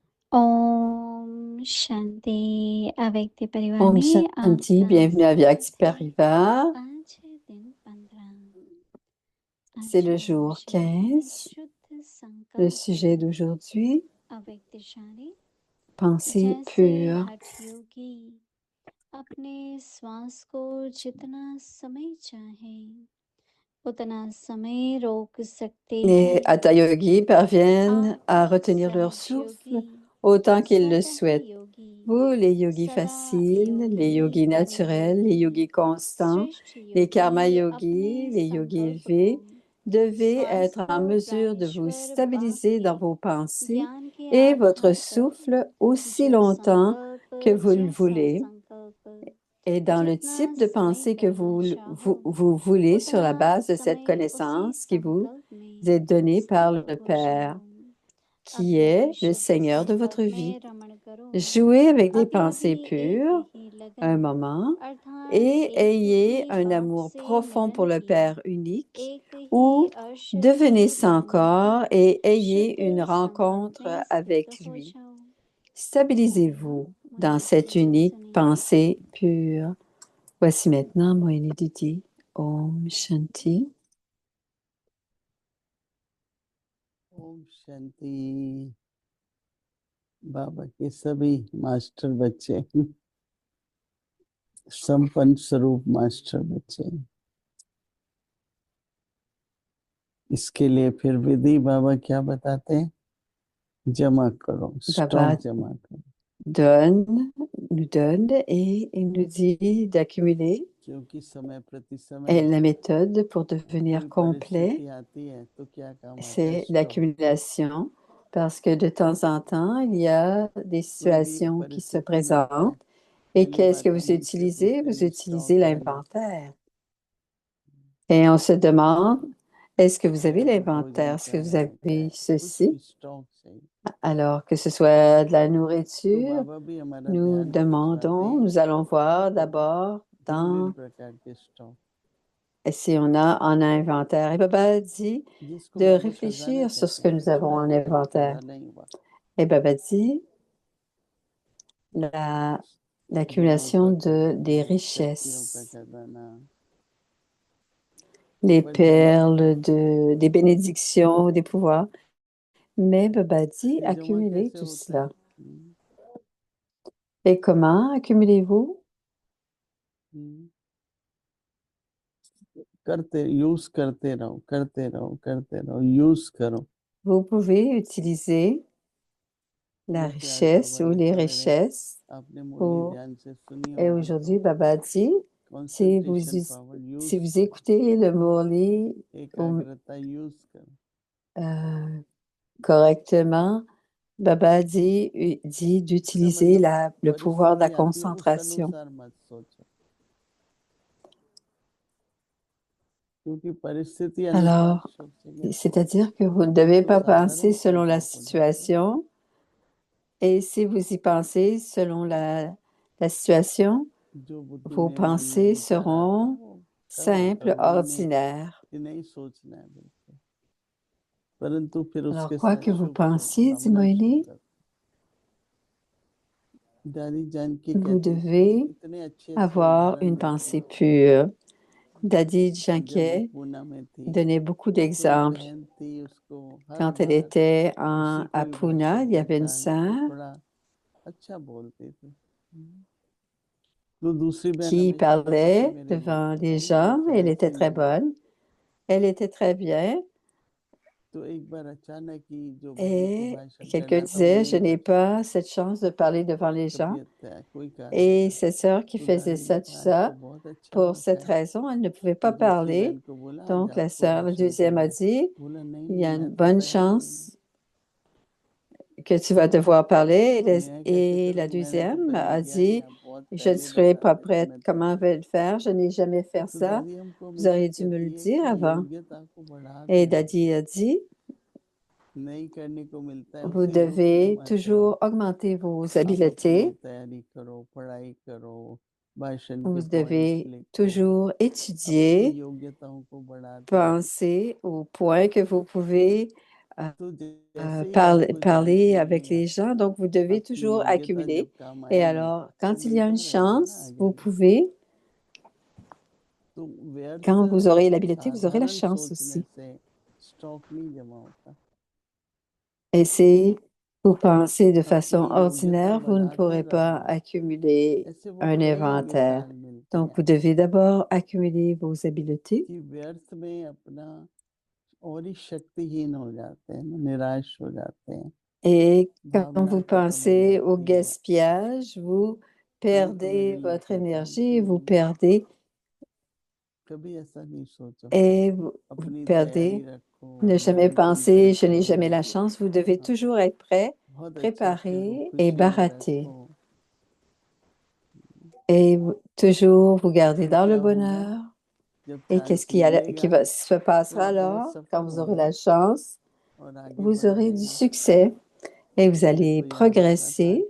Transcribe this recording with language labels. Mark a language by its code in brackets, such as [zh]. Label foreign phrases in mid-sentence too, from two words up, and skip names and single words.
[hi] ओम शांति अव्यक्त परिवार Om में Shanti, आपका [fr] bienvenue à Vyakti [hi] स्वागत है। Parivar. आज है दिन 15। [fr] C'est le [hi] अच्छा [fr] jour [hi] विषय है 15. शुद्ध [fr] Le [hi] संकल्प [fr] sujet d'aujourd'hui, [hi] अव्यक्तशाली। [fr] pensée [hi] जैसे [fr] pure. [hi] हठ योगी अपने श्वास को जितना समय चाहे उतना समय रोक सकते [fr] Les [hi] हैं। [fr] Hatha Yogis parviennent à [hi] आप [fr] retenir leur [hi] सहज [fr] souffle [hi] योगी [fr] autant qu'ils le [hi] स्वतः [fr] souhaitent. [hi] योगी [fr] Vous, les yogis [hi] सदा [fr] faciles, les [hi] योगी yogis कर्म [fr] naturels, les [hi] योगी [fr] yogis constants, [hi] श्रेष्ठ [fr] les karma [hi] योगी अपने [fr] yogis, les yogis [hi] संकल्प को [fr] élevés, devez [hi] श्वास être को [fr] en mesure de vous [hi] प्राणेश्वर बाप stabiliser के [fr] dans vos pensées [hi] ज्ञान के [fr] et votre [hi] आधार पर [fr] souffle aussi [hi] जो longtemps संकल्प [fr] que vous le [hi] जैसा voulez संकल्प [fr] et dans le जितना type de समय pensée que करना vous, चाहो vous voulez sur उतना la base de cette [hi] समय उसी [fr] connaissance qui vous [hi] संकल्प में [fr] est donnée par le [hi] स्थित हो Père, जाओ। qui अभ्यक्त [fr] est le शुद्ध Seigneur de votre संकल्प vie. [hi] में रमण करो। [fr] Jouez avec des [hi] अभी अभी pensées एक pures ही un लगन moment अर्थात et एक ayez ही un बात amour से profond लगन [fr] pour le की Père unique [hi] एक ही ou अर्श devenez से sans लगन की [fr] corps et ayez une [hi] शुद्ध संकल्प rencontre में स्थित avec हो lui. जाओ। ओम [fr] Stabilisez-vous dans मोहिनी cette [hi] दीदी जी unique सुनेंगे। [fr] pensée pure. Voici maintenant Mohini Didi. [hi] Om Shanti. ओम शांति। बाबा के सभी मास्टर बच्चे, संपन्न स्वरूप मास्टर बच्चे, इसके लिए फिर विधि बाबा क्या बताते हैं? जमा करो, Baba स्टॉक जमा करो, [fr] nous donne et il nous dit d'accumuler. [hi] क्योंकि समय प्रति समय [fr] Et la méthode pour devenir कोई complet, [hi] परिस्थिति आती है तो क्या काम आता है? c'est स्टॉक। l'accumulation. [fr] Parce que de temps en temps, il y a des [hi] कोई भी [fr] situations qui se [hi] परिस्थिति में आता है, [fr] présentent. Et पहली qu'est-ce बात que तो vous [hi] मन से utilisez? पूछते Vous हैं utilisez स्टॉक है नहीं, l'inventaire. [fr] Et on se demande, est-ce que vous avez [hi] चाहे वो भोजन [fr] l'inventaire? Est-ce que vous [hi] चाहिए, चाहे avez कुछ ceci? भी स्टॉक चाहिए। [fr] Alors, que ce soit de la तो nourriture, [hi] बाबा भी हमारा nous ध्यान खिंचवाते demandons, हैं [fr] nous allons voir d'abord विभिन्न dans [hi] प्रकार के स्टॉक, [fr] si on a en inventaire. Et Baba dit जिसको de [hi] बाबा खजाने [fr] réfléchir sur ce कहते que हैं। nous पहली avons बात en [hi] तो कोई inventaire. खजाना ही हुआ, [fr] Et Baba dit गुणों l'accumulation का des [hi] खजाना, शक्तियों का richesses, खजाना, les पर जमा [fr] perles, des bénédictions, des pouvoirs. Mais Baba dit [hi] ये जमा accumuler कैसे tout होता है? cela. [fr] Et comment accumulez-vous? [hi] करते, यूज करते रहो, करते रहो, करते रहो, यूज करो। [fr] Vous pouvez utiliser la [hi] जैसे आज richesse बाबा ou ने les सवेरे richesses. आपने मुरली Pour... ध्यान से सुनी Et होगी, [fr] aujourd'hui, Baba dit, si vous, [en] concentration power [hi] si यूज vous करो, [fr] écoutez le Murli [hi] एकाग्रता यूज करो। [fr] correctement, Baba dit [hi] इसका d'utiliser मतलब [fr] le pouvoir de la [hi] परिस्थिति आती है उस [fr] concentration. [hi] अनुसार मत सोचो, क्योंकि परिस्थिति अनुसार [fr] Alors, सोचेंगे c'est-à-dire que vous ne devez तो pas penser साधारण selon la [hi] संकल्प हो जाते हैं। [fr] situation, et si vous y pensez selon la situation, [hi] जो बुद्धि vos में मन में pensées विचार आता है seront वो करो, simples, जरूरी नहीं ordinaires. कि नहीं सोचना है बिल्कुल, परंतु फिर Alors, उसके quoi साथ [fr] que vous [hi] शुभ शुभ [fr] pensiez, dit भावना Moïli, [hi] शुभ दादी जान के vous कहती devez इतने अच्छे अच्छे avoir उदाहरण une देते pensée हैं। [fr] pure. Dadi [hi] जब वो Janké पूना में थी [fr] donnait beaucoup [hi] तो कोई [fr] d'exemples. [hi] बहन थी, उसको हर [fr] Quand elle बार était उसी à [hi] कोई भाषा [fr] Pune, il y avait une [hi] पहचान के sœur बड़ा अच्छा बोलती थी। तो दूसरी बहन qui हमेशा कहती थी parlait मेरे लिए, devant पता les नहीं वो [fr] gens. Elle était कैसी très [hi] लोग हैं। [fr] bonne. Elle était très bien. [hi] तो एक बार अचानक ही जो बहन को Et भाषण quelqu'un करना था वो [fr] disait, je नहीं n'ai कर pas cette chance de parler devant les gens. [hi] तबीयत है, कोई कारण Et था। [fr] cette sœur qui तो faisait [hi] दादी ने [fr] ça, tout [hi] कहा आज तो ça, बहुत अच्छा pour मौका [fr] cette है। raison, elle ne pouvait तो pas [hi] दूसरी बहन parler. को बोला आज [fr] Donc la आपको sœur, la भाषण deuxième करना a है। dit, [hi] बोला नहीं [fr] il y नहीं a une [hi] मैं तो [fr] bonne [hi] तैयार ही हूँ। [fr] chance que tu vas devoir parler. [hi] मैं कैसे [fr] Et la [hi] करूँ, मैंने तो deuxième पहले a किया नहीं, dit, आप बहुत [fr] je ne पहले serai बता pas [hi] रहे थे, prête. मैं Comment तैयार [fr] vais le faire? Je n'ai jamais fait [hi] हूँ। तो ça. दादी हमको Vous हमेशा [fr] auriez dû me le [hi] कहती है dire कि avant. योग्यता को बढ़ा Et देना, [fr] Daddy a dit, [hi] नहीं करने को मिलता है vous उसी रूप में devez मत जाओ। [fr] toujours augmenter vos [hi] आप अपनी habiletés. तैयारी करो, पढ़ाई करो, भाषण के Vous पॉइंट्स devez लिखो, toujours अपनी étudier, योग्यताओं को बढ़ा दो। [fr] penser au point que vous pouvez [hi] तो जैसे ही आपको parler जानकारी [fr] avec les [hi] मिलेगा, [fr] gens. Donc, vous devez आपकी toujours [hi] योग्यता जब accumuler. काम Et आएगी alors, तो [fr] quand il y a une [hi] मिलता रहेगा ना chance, आगे vous भी। pouvez, तो व्यर्थ [fr] quand vous aurez l'habileté, vous aurez la साधारण chance सोचने aussi. [hi] से स्टॉक नहीं जमा होता। [fr] Et si vous pensez de façon [hi] अपनी योग्यता [fr] ordinaire, vous ne pourrez बढ़ाते pas रहो, accumuler ऐसे un [hi] बहुत कई inventaire. मिसाल मिलती [fr] Donc, vous हैं devez d'abord accumuler vos habiletés. [hi] कि व्यर्थ में अपना और ही शक्तिहीन हो जाते हैं, निराश हो जाते हैं, [fr] Et quand भावना vous [hi] खत्म हो [fr] pensez au [hi] जाती है। [fr] gaspillage, vous [hi] तभी तो perdez मेरे लिए votre कहता हूँ [fr] énergie, vous कि perdez [hi] कभी ऐसा नहीं सोचो, [fr] et vous [hi] अपनी तैयारी perdez. रखो, [fr] Ne jamais गारंटी penser, je n'ai jamais रखो, la chance. Vous devez हाँ, toujours être prêt, [hi] बहुत अच्छा खेलो, [fr] préparé et खुशियाँ baraté. रखो। Et toujours vous garder तो dans le [hi] क्या होगा bonheur. जब [fr] Et qu'est-ce चांस qui मिलेगा se तो passera [hi] आप बहुत [fr] alors quand सफल vous aurez होंगे la chance? [hi] और आगे [fr] Vous aurez du [hi] बढ़ाएंगे। [fr] succès et vous [hi] मेरे allez को याद आ रहा था आज